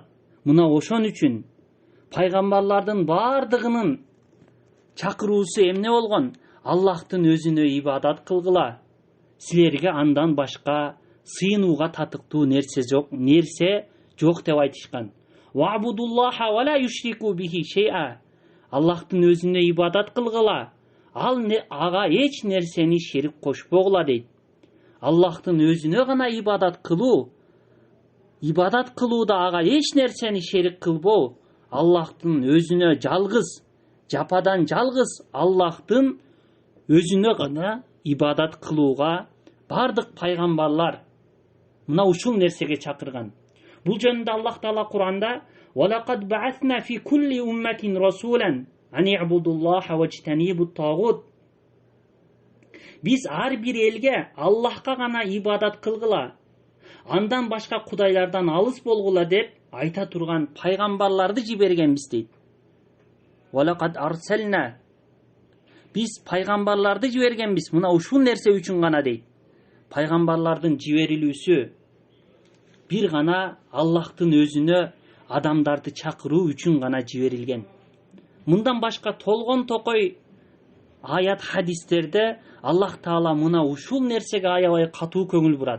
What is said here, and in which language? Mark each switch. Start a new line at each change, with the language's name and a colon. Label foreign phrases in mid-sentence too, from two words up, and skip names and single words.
Kyrgyz: Мына ошон үчүн пайгамбарлардын бардыгынын чакыруусу эмне болгон? Аллахтын өзүнө ибадат кылгыла. Силерге андан башка сыйынууга татыктуу нерсе жок деп айтышкан.
Arabic: وَاعْبُدُوا اللَّهَ وَلَا يُشْرِكُوا بِهِ شَيْئًا.
Kyrgyz: Аллахтын өзүнө ибадат кылгыла. Ага эч нерсени шерик кошпогула дейт. Аллахтын өзүнө гана ибадат кылуу, ибадат кылууда ага эч нерсени шерик кылбоо, Аллахтын өзүнө жалгыз, жападан жалгыз Аллахтын өзүнө гана ибадат кылууга бардык пайгамбарлар мына ушул нерсеге чакырган. Бул жөнүндө Аллах Таала Кур'анда
Arabic: وَلَقَدْ بَعَثْنَا فِي كُلِّ أُمَّةٍ رَسُولًا أَنِ اعْبُدُوا اللَّهَ وَاجْتَنِبُوا الطَّاغُوتَ.
Kyrgyz: Биз ар бир элге Аллахка гана ибадат кылгыла, андан башка кудайлардан алыс болгула деп айта турган пайгамбарларды жибергенбиз дейт.
Arabic: وَلَقَدْ أَرْسَلْنَا.
Kyrgyz: Биз пайгамбарларды жибергенбиз мына ушул нерсе үчүн гана дейт. Пайгамбарлардын жиберилүүсү бир гана Аллахтын өзүнө адамдарды чакыруу үчүн гана жиберилген. Мындан башка толгон токой аят хадистерде Аллах Таала мына ушул нерсеге аябай катуу көңүл бурат.